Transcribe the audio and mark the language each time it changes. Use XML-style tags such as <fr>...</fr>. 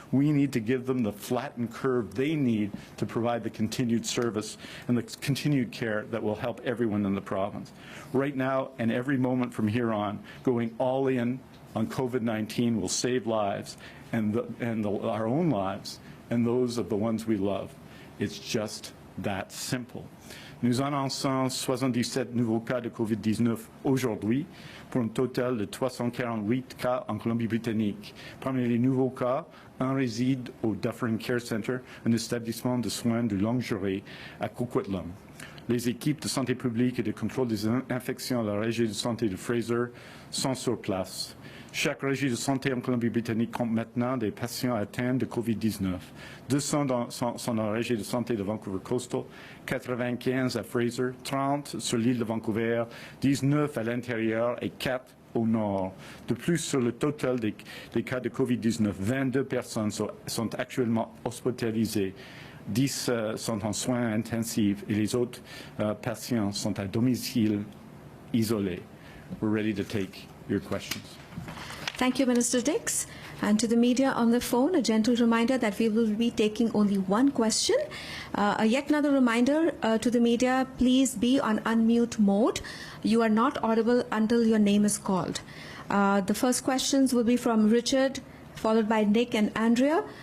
<en>We need to give them the flattened curve they need to provide the continued service and the continued care that will help everyone in the province. Right now and every moment from here on, going all in on COVID-19 will save lives and our own lives and those of the ones we love. It's just that simple.</en> <fr>Nous annonçons 77 nouveaux cas de COVID-19 aujourd'hui, pour un total de 348 cas en Colombie-Britannique. Parmi les nouveaux cas, un réside au Dufferin Care Center, un établissement de soins de longue durée à Coquitlam. Les équipes de santé publique et de contrôle des infections à la régie de santé de Fraser sont sur place. Chaque régie de santé en Colombie-Britannique compte maintenant des patients atteints de COVID-19. 200 sont dans la régie de santé de Vancouver Coastal, 95 à Fraser, 30 sur l'île de Vancouver, 19 à l'intérieur et 4 au nord. De plus, sur le total des cas de COVID-19, 22 personnes sont actuellement hospitalisées. 10 sont en soins intensifs et les autres patients sont à domicile isolé.</fr> <en>We're ready to take your questions. Thank you, Minister Dix. And to the media on the phone, a gentle reminder that we will be taking only one question. Yet another reminder to the media, please be on unmute mode. You are not audible until your name is called. The first questions will be from Richard, followed by Nick and Andrea.</en>